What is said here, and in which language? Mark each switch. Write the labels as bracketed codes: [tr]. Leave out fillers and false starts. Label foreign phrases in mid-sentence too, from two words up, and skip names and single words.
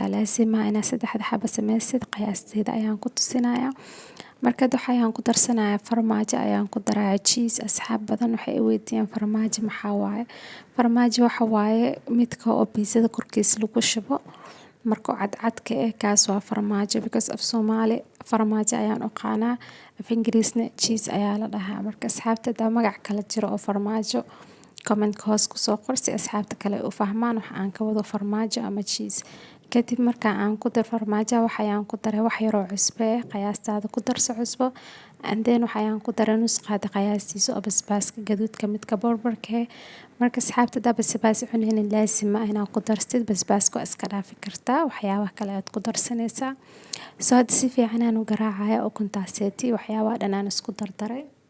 [so] laasima inaad 3 xabo sameysid. qiyaasteeda ayaan ku tusinayaa. marka waxaan ku darsanayaa farmaajo, ayaan ku darayaa cheese. asxaab badan waxay i weydiiyaan farmaajo maxaa waaye. farmaajo waxa waaye midka oo pizzada korkiisa lagu shubo marka cadcadka kaas waa farmaajo. [en] because of [so] Somali farmaajo ayaan u qaanaa, af Ingiriisna cheese ayaa la dhahaa. marka asxaabta daa magac kala jiro oo farmaajo comment hoos ku soo qor si asxaabta kale u fahmaan waxa aan ka wado farmaajo ama cheese. kadib marka aan ku dar farmaajo waxaan ku daray wax yar oo cusbo ah. qiyaastaada ku darso cusbo. [en] and then [so] waxaan ku daray nus qaad qiyaastiisa oo basbaaska gaduudka midka boorbarka. marka asxaabta daa basbaas cunaynin laasima inaad ku darsid. basbaaska iska dhaafi kartaa, waxyaabaha kale aad ku darsanaysaa. soo hadda si fiican aan u garaacaya ukuntaaseti waxyaabaha dhan aan isku dardaray.